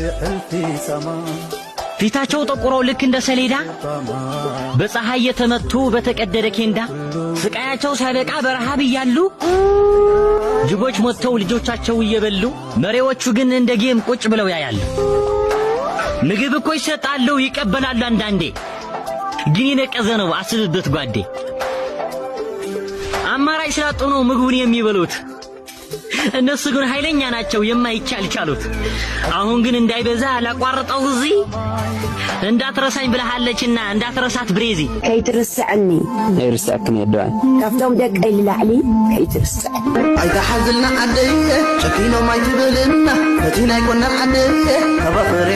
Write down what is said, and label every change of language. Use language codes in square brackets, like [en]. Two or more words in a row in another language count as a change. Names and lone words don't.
[am] ፊታቸው ጠቁሮ ልክ እንደ ሰሌዳ በፀሐይ የተመቱ በተቀደደ ኬንዳ ስቃያቸው ሳይበቃ በረሃብ ይያሉ ጅቦች ሞተው ልጆቻቸው እየበሉ መሪዎቹ ግን እንደ ጌም ቁጭ ብለው ያያሉ ምግብ እኮ ይሰጣሉ ይቀበላሉ አንዳንዴ ግን የነቀዘ ነው አስብበት ጓዴ አማራጭ ስላጡ ነው ምግቡን የሚበሉት እነሱ ግን ኃይለኛ ናቸው የማይቻል ቻሉት አሁን ግን እንዳይበዛ አላቋርጠው እዚህ እንዳትረሳኝ ብለሃለችና እንዳትረሳት ብሬዚ [ti] ከይትርስዕኒ ይርስዕክም ይደዋል ካፍቶም ደቀይ ልላዕሊ ከይትርስዕ አይታ ሓዝልና ዓደይ ጨኪኖ ማይ ትብልና ነቲ ናይ ኮና ዓደይ ከበኻ